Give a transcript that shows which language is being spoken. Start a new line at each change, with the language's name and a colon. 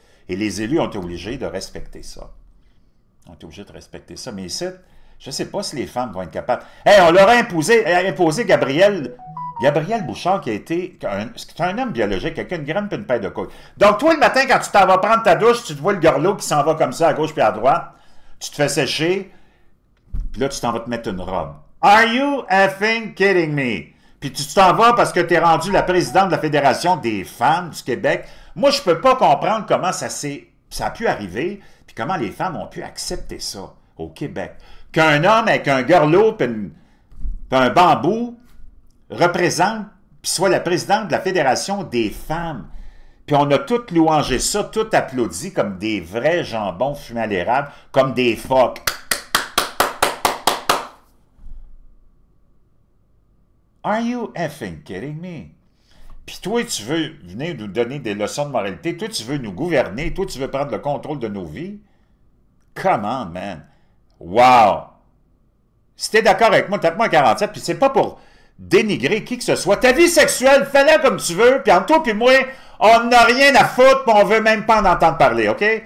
French: Et les élus ont été obligés de respecter ça. Ils ont été obligés de respecter ça. Mais ici, je ne sais pas si les femmes vont être capables. Hey, on leur a imposé Gabriel Bouchard, qui a été... C'est un homme biologique, quelqu'un une graine puis une paire de couilles. Donc, toi, le matin, quand tu t'en vas prendre ta douche, tu te vois le gorlot qui s'en va comme ça, à gauche puis à droite, tu te fais sécher, puis là, tu t'en vas te mettre une robe.
English: Are you effing kidding me?
French: Puis tu t'en vas parce que tu es rendu la présidente de la Fédération des femmes du Québec. Moi, je ne peux pas comprendre comment ça a pu arriver, puis comment les femmes ont pu accepter ça au Québec. Qu'un homme avec un gorlot puis un bambou représente, puis soit la présidente de la Fédération des femmes. Puis on a tout louangé ça, tout applaudi comme des vrais jambons fumés à l'érable, comme des phoques.
English: Are you effing kidding me?
French: Puis toi, tu veux venir nous donner des leçons de moralité, toi, tu veux nous gouverner, toi, tu veux prendre le contrôle de nos vies?
English: Come on, man! Wow!
French: Si t'es d'accord avec moi, tape-moi 47, puis c'est pas pour dénigrer qui que ce soit. Ta vie sexuelle, fais-la comme tu veux, puis entre toi et moi, on n'a rien à foutre, puis on veut même pas en entendre parler, OK?